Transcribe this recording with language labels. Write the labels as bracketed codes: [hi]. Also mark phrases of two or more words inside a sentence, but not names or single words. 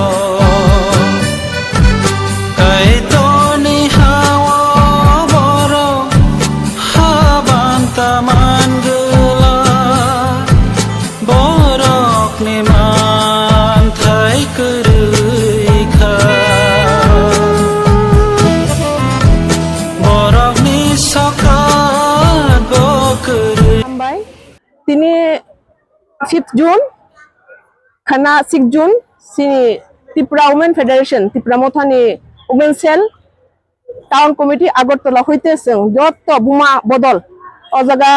[trp] kai toni hawa boro habanta mangula borok ni man thai kurui kha borok ni saka তিনি 5th জুন খানা 6 জুন সিনি ত্রিপুরা [en] women federation [trp] ত্রিপুরা মথানি [en] women cell town committee [trp] আগরতলা হইতেছে যত বুমা বদল ও জায়গা